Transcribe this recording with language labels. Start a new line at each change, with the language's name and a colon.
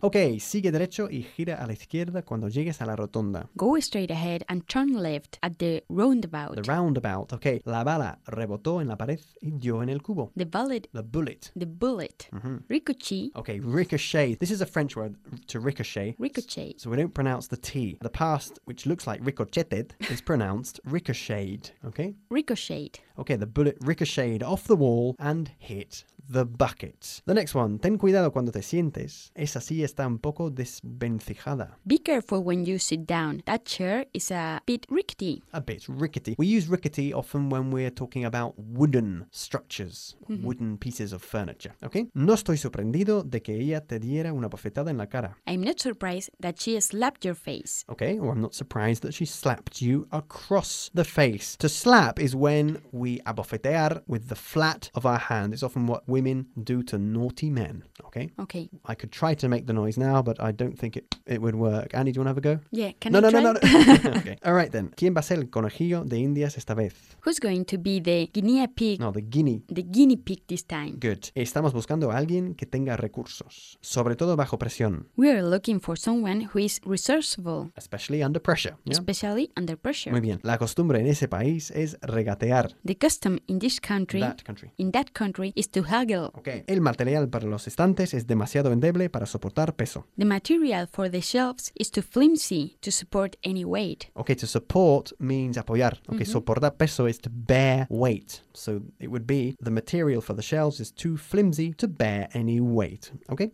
Spanish: Ok, sigue derecho y gira a la izquierda cuando llegues a la rotonda.
English: Go straight ahead and turn left at the roundabout. The roundabout.
Spanish: Ok, la bala rebotó en la pared y dio en el cubo.
English: The bullet. The bullet. The bullet. Mm-hmm. Ricochet. Okay, ricochet. This is a French word, to ricochet. Ricochet. So we don't pronounce the T. The past, which looks like ricocheted, is pronounced ricocheted. Okay? Ricocheted. Okay, the bullet ricocheted off the wall and hit the bucket. The next one.
Spanish: Ten cuidado cuando te sientes. Esa silla está un poco desvencijada.
English: Be careful when you sit down. That chair is a bit rickety. A bit rickety. We use rickety often when we're talking about wooden structures, mm-hmm. wooden pieces of furniture. Okay?
Spanish: No estoy sorprendido de que ella te diera una bofetada en la cara.
English: I'm not surprised that she slapped your face. Okay, or I'm not surprised that she slapped you across the face. To slap is when we abofetear with the flat of our hand. It's often what women do to naughty men, okay? Okay. I could try to make the noise now, but I don't think it would work. Annie, do you want to have a go? Yeah, can no, I no, try? No, no, no, no. Okay. All right, then.
Spanish: ¿Quién va a ser el conejillo de Indias esta vez?
English: Who's going to be the guinea pig? No, the guinea pig this time. Good.
Spanish: Estamos buscando a alguien que tenga recursos, sobre todo bajo presión.
English: We are looking for someone who is resourceful. Especially under pressure. Yeah? Especially under pressure.
Spanish: Muy bien. La costumbre en ese país es regatear.
English: The custom in this country, that country. In that country is to haggle. Okay.
Spanish: El material para los estantes es demasiado endeble para soportar peso.
English: The material for the shelves is too flimsy to support any weight. Okay, to support means apoyar. Okay, mm-hmm.
Spanish: soportar peso
English: is to bear weight. So it would be the material for the shelves is too flimsy to bear any weight. Okay?